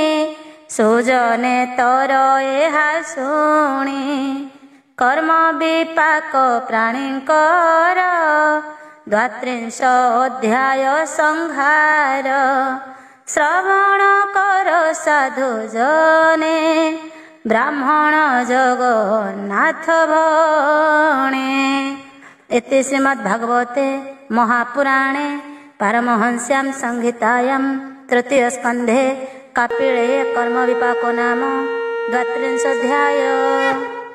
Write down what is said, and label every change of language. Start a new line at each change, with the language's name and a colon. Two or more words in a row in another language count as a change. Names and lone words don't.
Odia: ସୁଜନେ ତର ଏହା ଶୁଣି କର୍ମ ବିପାକ ପ୍ରାଣୀଙ୍କର ଦ୍ୱାତ୍ରିଂଶ ଅଧ୍ୟାୟ ସଂହାର ଶ୍ରବଣ କର ସାଧୁ ଜନେ ବ୍ରାହ୍ମଣ ଜଗନ୍ନାଥ ଭଣେ।
Sanskrit: इति श्रीमद्भागवते महापुराणे पारमहंस्यां संहितायां तृतीय स्कन्धे कपिले कर्म विपाको नाम 32 अध्याय।